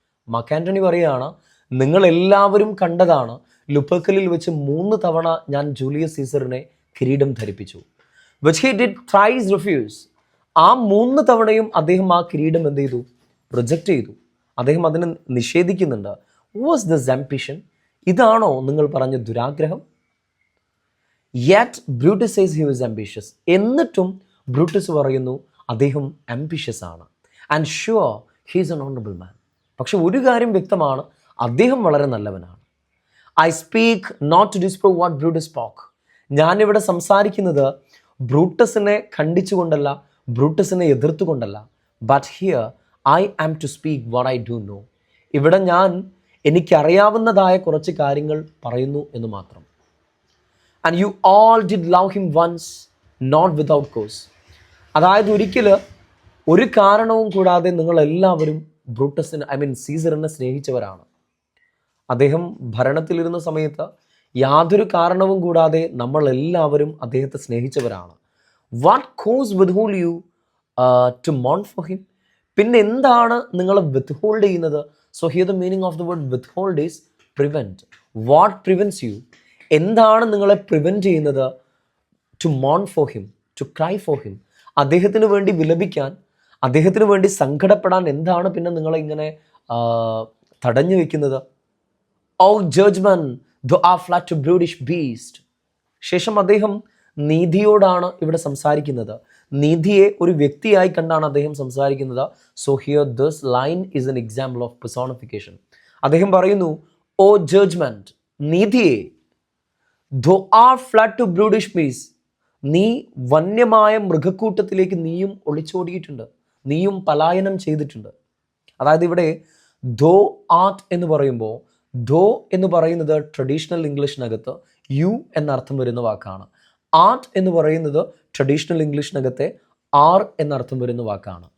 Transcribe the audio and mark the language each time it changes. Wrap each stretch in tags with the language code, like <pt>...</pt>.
<ml>Mark Antony പറയുകയാണ്, നിങ്ങൾ എല്ലാവരും കണ്ടതാണ്, ലുപ്പർക്കലിൽ വെച്ച് 3 തവണ ഞാൻ ജൂലിയസ് സീസറിനെ കിരീടം ധരിപ്പിച്ചു.</ml> <en>which he did thrice refuse.</en> <ml>ആ 3 തവണയും അദ്ദേഹം ആ കിരീടം എന്ത് ചെയ്തു? റിജക്റ്റ് ചെയ്തു. അദ്ദേഹം അതിനെ നിഷേധിക്കുന്നുണ്ട്.</ml> <en>Was this ambition?</en> <ml>ഇതാണോ നിങ്ങൾ പറഞ്ഞ ദുരാഗ്രഹം?</ml> <en>yet Brutus says he was ambitious.</en> <ml>എന്നിട്ടും ബ്രൂട്ടസ് പറയുന്നു അദ്ദേഹം ambitious ആണ്.</ml> <en>and sure he is an honorable man.</en> <ml>പക്ഷെ ഒരു കാര്യം വ്യക്തമാണ്, അദ്ദേഹം വളരെ നല്ലവനാണ്.</ml> <en>I speak not to disprove what Brutus spoke.</en> <ml>ഞാനിവിടെ സംസാരിക്കുന്നത് ബ്രൂട്ടസിനെ ഖണ്ഡിച്ചുകൊണ്ടല്ല, ബ്രൂട്ടസിനെ എതിർത്തുകൊണ്ടല്ല.</ml> <en>But here I am to speak what I do know.</en> <ml>ഇവിടെ ഞാൻ എനിക്കറിയാവുന്നതായ കുറച്ച് കാര്യങ്ങൾ പറയുന്നു എന്ന് മാത്രം.</ml> <en>And you all did love him once not without cause.</en> <ml>അതായത് ഒരിക്കൽ ഒരു കാരണവും കൂടാതെ നിങ്ങളെല്ലാവരും സീസറിനെ സ്നേഹിച്ചവരാണ്. അദ്ദേഹം ഭരണത്തിലിരുന്ന സമയത്ത് യാതൊരു കാരണവും കൂടാതെ നമ്മളെല്ലാവരും അദ്ദേഹത്തെ സ്നേഹിച്ചവരാണ്.</ml> <en>What cos withhold U to Mon for him?</en> <ml>പിന്നെ എന്താണ് നിങ്ങളെ വിത്ത്ഹോൾഡ് ചെയ്യുന്നത്?</ml> <en>So here the meaning of the word withhold is prevent. What prevents you?</en> <ml>എന്താണ് നിങ്ങളെ പ്രിവെൻറ്റ് ചെയ്യുന്നത്?</ml> <en>To Mon for him, to cry for him.</en> <ml>അദ്ദേഹത്തിന് വേണ്ടി വിലപിക്കാൻ, അദ്ദേഹത്തിന് വേണ്ടി സങ്കടപ്പെടാൻ എന്താണ് പിന്നെ നിങ്ങളെ ഇങ്ങനെ തടഞ്ഞു വെക്കുന്നത്?</ml> <en>O judgement thou art fled to brutish beast.</en> <ml>ശേഷം അദ്ദേഹം നീതിയോടാണ് ഇവിടെ സംസാരിക്കുന്നത്. നീതിയെ ഒരു വ്യക്തിയായി കണ്ടാണ് അദ്ദേഹം സംസാരിക്കുന്നത്.</ml> <en>So here this line is an example of personification.</en> <ml>അദ്ദേഹം പറയുന്നു,</ml> <en>O judgment, നീതിയെ, thou art fled to brutish beast.</en> <ml>നീ വന്യമായ മൃഗക്കൂട്ടത്തിലേക്ക് നീയും ഒളിച്ചോടിയിട്ടുണ്ട്, നീയും പലായനം ചെയ്തിട്ടുണ്ട്. അതായത് ഇവിടെ thou art എന്ന് പറയുമ്പോൾ ധോ എന്ന് പറയുന്നത് ട്രഡീഷണൽ ഇംഗ്ലീഷിനകത്ത് യു എന്നർത്ഥം വരുന്ന വാക്കാണ്. ആർട്ട് എന്ന് പറയുന്നത് ട്രഡീഷണൽ ഇംഗ്ലീഷിനകത്തെ ആർ എന്നർത്ഥം വരുന്ന വാക്കാണ്.</ml>